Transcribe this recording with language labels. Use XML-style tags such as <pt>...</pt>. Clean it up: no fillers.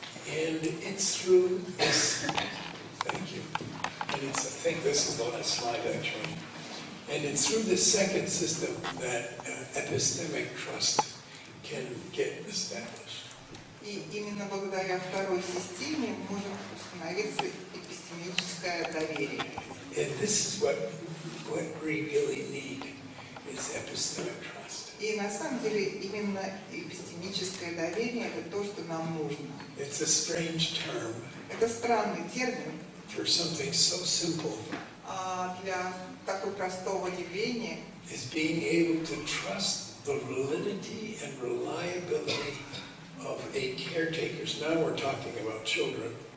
<en>And it's through this, thank you, and I think this is the last slide actually, and it's through this second system that epistemic trust can get established.</en> <ru>И именно благодаря второй системе может установиться эпистемическое доверие.</ru> <en>And this is what we really need, is epistemic trust.</en> <ru>И на самом деле именно эпистемическое доверие – это то, что нам нужно.</ru> <en>It's a strange term</en> <ru>Это странный термин</ru> <en>for something so simple</en> <ru>для такого простого явления,</ru> <en>as being able to trust the validity and reliability of a caretaker's. Now we're talking about children.</en>